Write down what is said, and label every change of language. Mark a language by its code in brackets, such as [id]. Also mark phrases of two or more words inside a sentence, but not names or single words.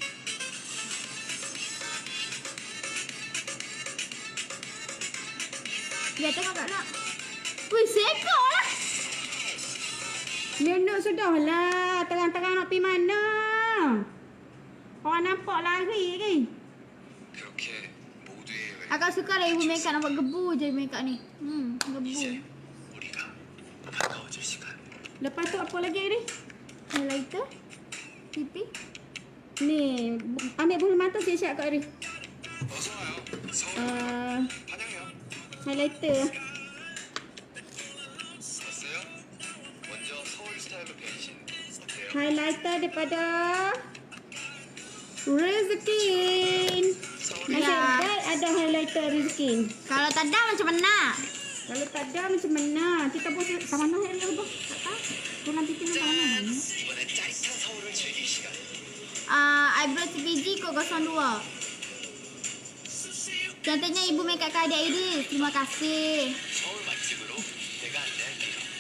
[ms] Dia tengok kat luar. Wih, segok lah. Nenok sudah lah. Terang-terang nak pergi mana? Orang nampak lari lagi. [ko] 그렇게 모두의 [ms] Akak suka lah ibu make up nampak gebu je make up ni. Gebu. [ko] 이제 우리가 가까워질 시간. [ms] Lepas tu apa lagi ni? Highlighter. Pipi. Ni, ambil bulu mata siap-siap kat Arif. [ko] 어서 와요. 서울 환영해요. [ms] Highlighter. [ko] 왔어요? 먼저 서울 스타일로 변신 어때요? [ms] Highlighter daripada Rezkin. Nasib Ya. baik ada highlighter Rezkin. Kalau tak ada macam mana? Kalau tak ada macam mana? Kita pun tak mana yang lebih. Tak tahu. Tulang pipi nak mana? [ko] 이번엔 짜릿한 서울을 즐길 시간. [ms] Eyebrow CPG kod 02. Cantiknya ibu make up ke adik Iris. Terima kasih. [ko] 서울 맛집으로 내가 안내할게요.